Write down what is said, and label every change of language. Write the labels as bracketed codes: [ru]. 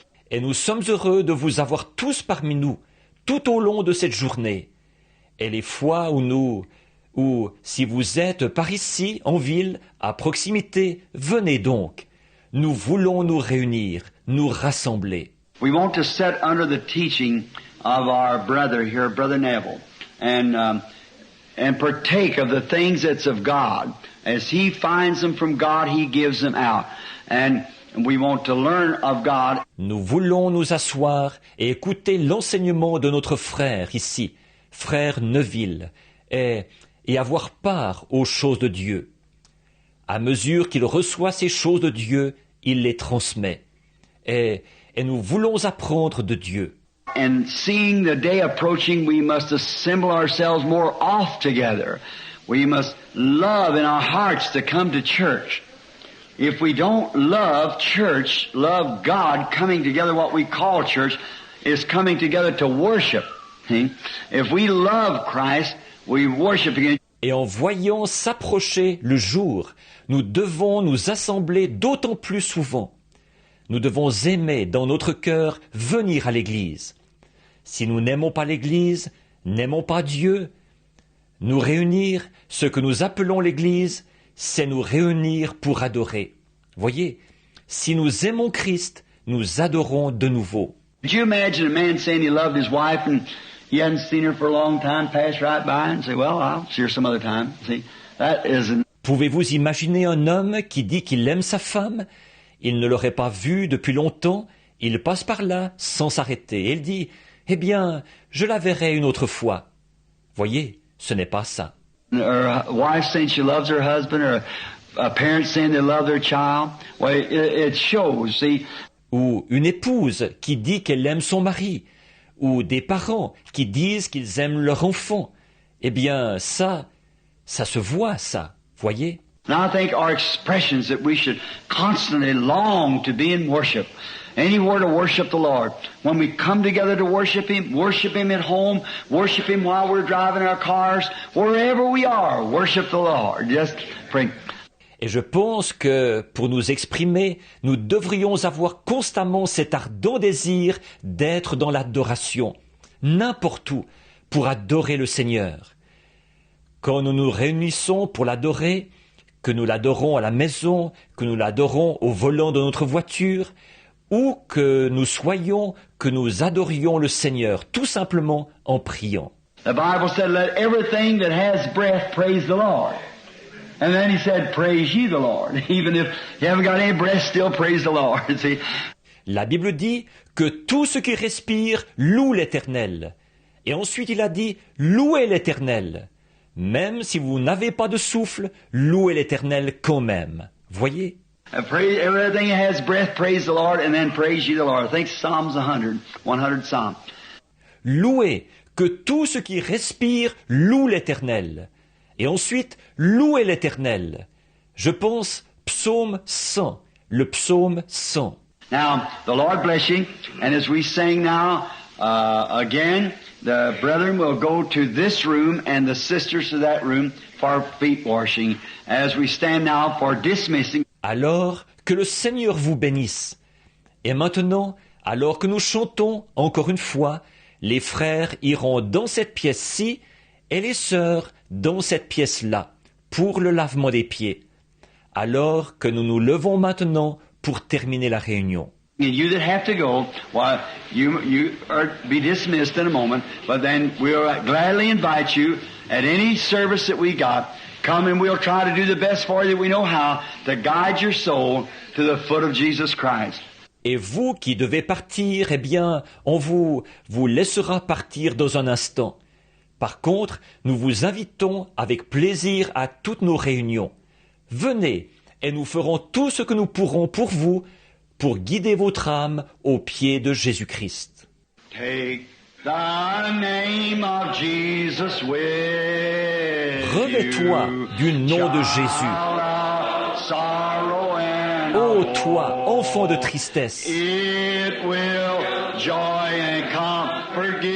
[fr] Et nous sommes heureux de vous avoir tous parmi nous, tout au long de cette journée. Et les fois où si vous êtes par ici, en ville, à proximité, venez donc. Nous voulons nous réunir, nous rassembler. [en] We want to sit under the teaching of our brother here, Brother Neville, and partake of the things that's of God. As he finds them from God, he gives them out. And we want to learn of God. [fr] Nous voulons nous asseoir et écouter l'enseignement de notre frère ici, frère Neville, et avoir part aux choses de Dieu. À mesure qu'il reçoit ces choses de Dieu, il les transmet. Et nous voulons apprendre de Dieu. [en] And seeing the day approaching, we must assemble ourselves more oft together. We must love in our hearts to come to church. If we don't love church, love God, coming together, what we call church, is coming together to worship. See? If we love Christ, we worship again. [fr] Et en voyant s'approcher le jour, nous devons nous assembler d'autant plus souvent. Nous devons aimer dans notre cœur venir à l'Église. Si nous n'aimons pas l'Église, n'aimons pas Dieu, nous réunir, ce que nous appelons l'Église, c'est nous réunir pour adorer. Voyez, si nous aimons Christ, nous adorons de nouveau. [en] Could you imagine a man saying he loved his wife and he hadn't seen her for a long time, pass right by and say, well, I'll see her some other time. See, that isn't... [fr] Pouvez-vous imaginer un homme qui dit qu'il aime sa femme? Il ne l'aurait pas vue depuis longtemps, il passe par là sans s'arrêter. Et il dit, eh bien, je la verrai une autre fois. Voyez, ce n'est pas ça. [en] Or a wife saying she loves her husband, or a parent saying they love their child. Well, it shows, see. [fr] Ou une épouse qui dit qu'elle aime son mari, ou des parents qui disent qu'ils aiment leur enfant. Eh bien, ça se voit, ça, voyez. [en] And I think our expressions that we should constantly long to be in worship, anywhere to worship the Lord. When we come together to worship Him at home, worship Him while we're driving our cars, wherever we are, worship the Lord. Just pray. [fr] Et je pense que, pour nous exprimer, nous devrions avoir constamment cet ardent désir d'être dans l'adoration, n'importe où, pour adorer le Seigneur. Quand nous nous réunissons pour l'adorer, que nous l'adorons à la maison, que nous l'adorons au volant de notre voiture, ou que nous soyons, que nous adorions le Seigneur, tout simplement en priant. [en] The Bible said, let everything that has breath praise the Lord. And then he said, praise ye the Lord. Even if you haven't got any breath, still praise the Lord. See? [fr] La Bible dit que tout ce qui respire loue l'Éternel. Et ensuite il a dit, louez l'Éternel. Même si vous n'avez pas de souffle, louez l'Éternel quand même. Voyez? [en] Everything that has breath, praise the Lord, and then praise ye the Lord. I think Psalms 100 Psalm. [fr] Louez, que tout ce qui respire loue l'Éternel. Et ensuite, louez l'Éternel. Je pense psaume 100, le psaume 100. [en] Now, the Lord bless you, and as we sing now, again, the brethren will go to this room and the sisters to that room for feet washing, as we stand now for dismissing. [fr] Alors, que le Seigneur vous bénisse. Et maintenant, alors que nous chantons, encore une fois, les frères iront dans cette pièce-ci et les sœurs dans cette pièce-là, pour le lavement des pieds. Alors que nous nous levons maintenant pour terminer la réunion. [en] And you that have to go, well, you are be dismissed in a moment, but then we'll gladly invite you at any service that we got. Come and we'll try to do the best for you that we know how to guide your soul to the foot of Jesus Christ. [fr] Et vous qui devez partir, eh bien, on vous laissera partir dans un instant. Par contre, nous vous invitons avec plaisir à toutes nos réunions. Venez et nous ferons tout ce que nous pourrons pour vous, pour guider votre âme aux pieds de Jésus-Christ. [en] Take the name of Jesus with [fr] Revêt-toi du nom de Jésus. Ô toi, enfant de tristesse, [en] It will joy and comfort give